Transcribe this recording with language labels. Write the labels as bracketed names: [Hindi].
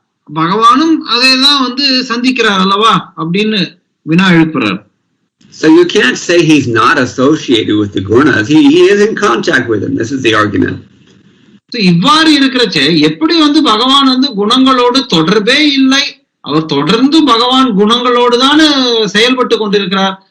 [Tamil] பகவானும் அதைதான் சந்திக்கிறார் அல்லவா அப்படின்னு வினா எழுப்புறார். [English] So you can't say he's not associated with the gunas. He is in contact with them. This is the argument. [Tamil] இவ்வாறு இருக்கிறச்சே எப்படி பகவான் குணங்களோடு தொடர்பே இல்லை, அவர் தொடர்ந்து பகவான் குணங்களோடு தான் செயல்பட்டு கொண்டிருக்கிறார்.